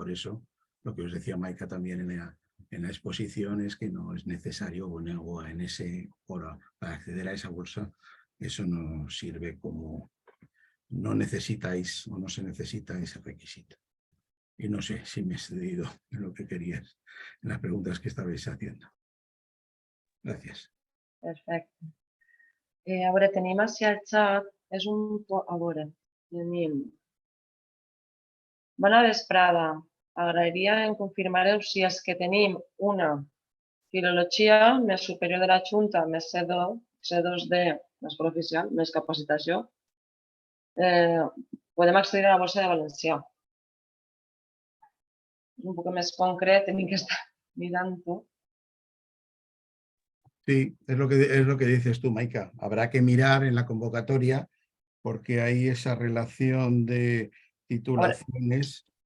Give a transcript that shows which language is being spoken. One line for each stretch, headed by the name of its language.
Spanish: Por eso, lo que os decía Maika también en la exposición es que no es necesario para acceder a esa bolsa, eso no sirve como... No necesitáis o no se necesita ese requisito. Y no sé si me he cedido en lo que querías, en las preguntas que estabais haciendo.
Catalan: Gràcies. Perfecte. A veure, tenim així al xat, a veure, tenim... Bona vesprada. Agrairia en confirmareu si és que tenim una filologia més superior de la Junta, més C2D, més oficial, més capacitació, podem accedir a la Bolsa de Valencià. És un poc més concret, hem que estar mirant-ho.
Spanish: Sí, es lo que dices tú, Maika. Habrá que mirar en la convocatoria porque hay esa relación de titulaciones.